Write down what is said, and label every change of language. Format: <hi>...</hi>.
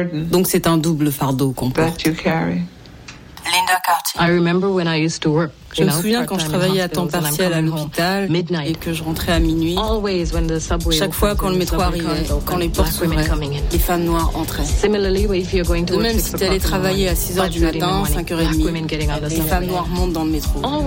<fr>Donc c'est un double fardeau qu'on porte.</fr> <en>Linda Cartier. I remember when I used to work.</en> <fr>Je me souviens quand je travaillais à temps partiel à l'hôpital et que je rentrais à minuit. Chaque fois quand le métro arrivait, quand les portes s'ouvraient, les femmes noires entraient. De même, si tu allais travailler à 6h du matin, 5h30, les femmes noires montent dans le métro.</fr>